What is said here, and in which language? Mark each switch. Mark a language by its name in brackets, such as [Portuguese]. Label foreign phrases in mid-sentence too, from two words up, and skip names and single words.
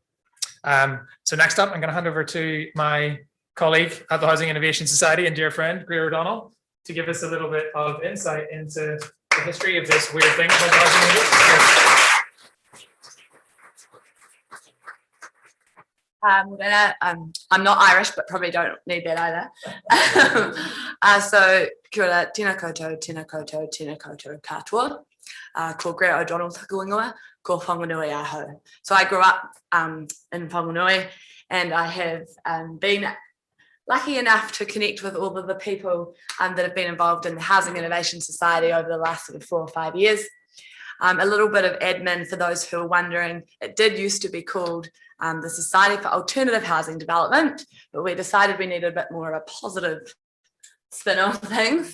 [English] So next up, I'm going to hand over to my colleague at the Housing Innovation Society and dear friend, Greer O'Donnell, to give us a little bit of insight into the history of this weird thing called the Housing Innovation Society. I'm not Irish, but probably don't need that either. So, [Māori] kia ora, tēnā koutou, tēnā koutou, tēnā koutou katoa. Ko Greer O'Donnell takuingoa, ko whanganui aho. [English] So I grew up in Whanganui, and I have been lucky enough to connect with all of the people that have been involved in the Housing Innovation Society over the last sort of 4 or 5 years. A little bit of admin for those who are wondering, it did used to be called the Society for Alternative Housing Development, but we decided we needed a bit more of a positive spin on things.